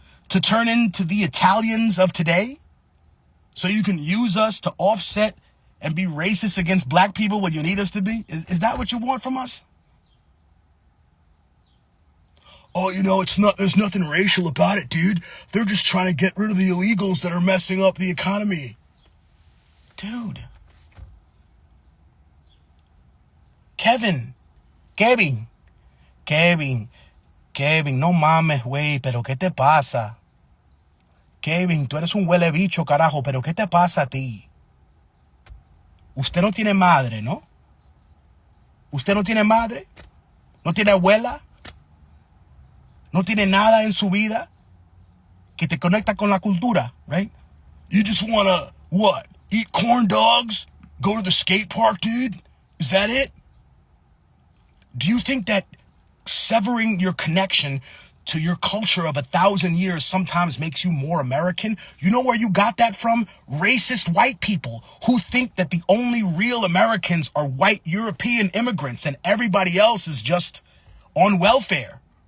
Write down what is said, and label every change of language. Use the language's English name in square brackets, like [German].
[English] To turn into the Italians of today? So you can use us to offset and be racist against black people when you need us to be? Is that what you want from us? Oh, you know, there's nothing racial about it, dude. They're just trying to get rid of the illegals that are messing up the economy. Dude. [Spanish] Kevin, no mames, güey, pero ¿qué te pasa? Kevin, tú eres un huele bicho, carajo, pero ¿qué te pasa a ti? Usted no tiene madre, ¿no? Usted no tiene madre, no tiene abuela, no tiene nada en su vida que te conecta con la cultura, [English] right? You just wanna, what, eat corn dogs, go to the skate park, dude? Is that it? Do you think that severing your connection to your culture of 1,000 years sometimes makes you more American. You know where you got that from? Racist white people who think that the only real Americans are white European immigrants and everybody else is just on welfare.